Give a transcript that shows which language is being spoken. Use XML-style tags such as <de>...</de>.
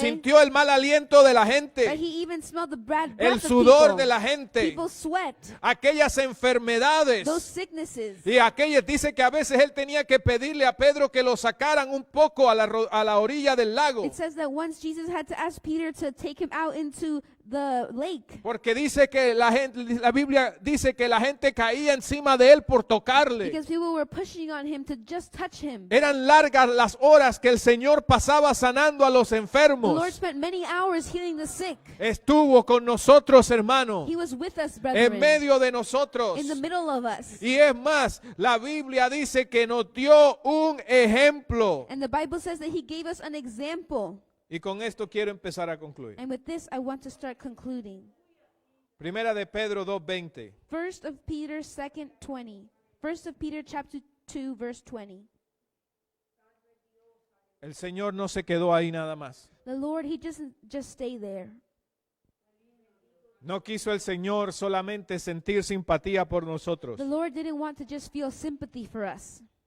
<es>sintió el mal aliento de la</es> <en>But</en> <es>gente,</es> <en>he even smelled the bad</en> <es>el</es> <en>breath of</en> <es>sudor</es> <en>people.</en> <es>de la gente,</es> <en>People's sweat.</en> <es>aquellas enfermedades.</es> <en>Those sicknesses.</en> <es>Y aquellas, dice que a veces él tenía que pedirle a Pedro que lo sacaran un poco a la orilla del lago.</es> <en>It says that once Jesus had to ask Peter to take him out into the lake.</en> <es>Porque dice que la Biblia dice que la gente caía encima de él por tocarle.</es> <en>Because people were pushing on him to just touch him.</en> <es>Eran largas las horas que el Señor pasaba sanando a los</es> <en>The Lord</en> <es>enfermos.</es> <en>spent many hours healing the sick.</en> <es>Estuvo con nosotros, hermano,</es> <en>He was with us,</en> <es>en</es> <en>brethren.</en> <es>medio de nosotros.</es> <en>In the middle of us.</en> <es>Y es más, la Biblia dice que nos dio un ejemplo.</es> <en>And the Bible says that he gave us an example.</en> <es>Y con esto quiero empezar a concluir.</es> <en>And with this, I want to start concluding.</en> <es>Primera de Pedro 2:20.</es> <en>1 of Peter 2:20. 1 of Peter chapter 2, verse 20.</en> <es>El Señor no se quedó ahí nada más.</es> <en>The Lord, he doesn't just stay there.</en> <es>No quiso el Señor solamente sentir simpatía por nosotros.</es> <en>The Lord didn't want to just feel sympathy for us.</en>